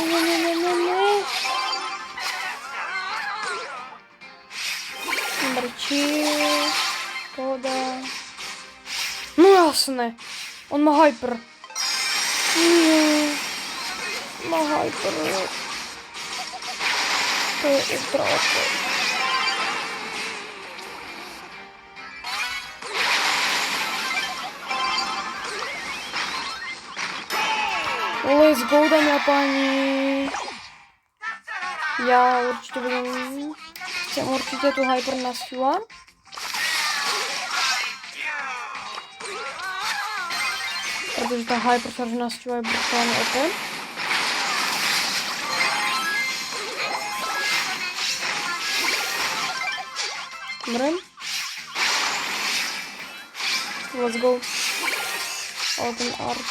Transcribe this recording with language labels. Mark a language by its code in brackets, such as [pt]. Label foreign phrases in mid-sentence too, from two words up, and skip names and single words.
[sk] Dobre, chill. Pohoda. No jasné. On má hyper. Má hyper. To je ultra OP. [en] Let's go, [sk] dámy a páni. Ja určite chcem určite tu hyper na Sua. Pretože tá hypercharge na Sua je brutálne OP. Dobre. [en] Let's go. [sk] Ale ten RP.